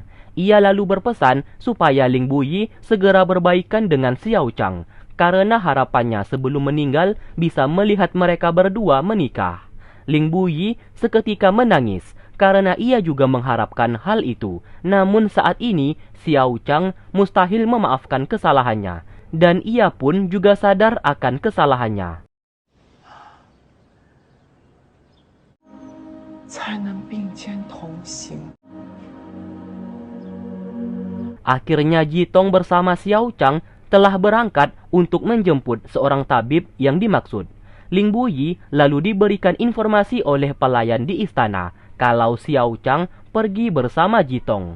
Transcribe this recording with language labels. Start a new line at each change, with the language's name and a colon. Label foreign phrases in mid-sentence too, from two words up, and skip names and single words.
Indonesian: Ia lalu berpesan supaya Ling Buyi segera berbaikan dengan Xiao Chang karena harapannya sebelum meninggal bisa melihat mereka berdua menikah. Ling Buyi seketika menangis karena ia juga mengharapkan hal itu. Namun saat ini Xiao Chang mustahil memaafkan kesalahannya dan ia pun juga sadar akan kesalahannya.
Chinese: 才能并肩同行。
Indonesian: Akhirnya Jitong bersama Xiao Chang telah berangkat untuk menjemput seorang tabib yang dimaksud. Ling Buyi lalu diberikan informasi oleh pelayan di istana kalau Xiao Chang pergi bersama Jitong.